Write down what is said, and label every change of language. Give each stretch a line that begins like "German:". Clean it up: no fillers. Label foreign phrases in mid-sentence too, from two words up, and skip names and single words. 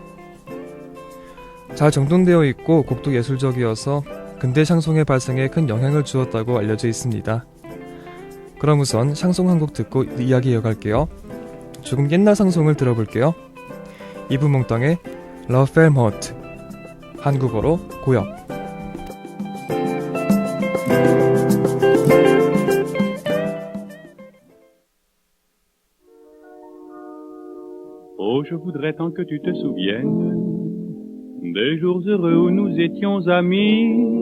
Korean: 잘 정돈되어 있고 곡도 예술적이어서 근대 샹송의 발생에 큰 영향을 주었다고 알려져 있습니다. 그럼 우선 샹송 한 곡 듣고 이야기 이어갈게요. 조금 옛날 샹송을 들어볼게요. 이브 몽땅의 La Femme Morte, 한국어로 고역.
French: Oh, je voudrais tant que tu te souviennes des jours heureux où nous étions amis.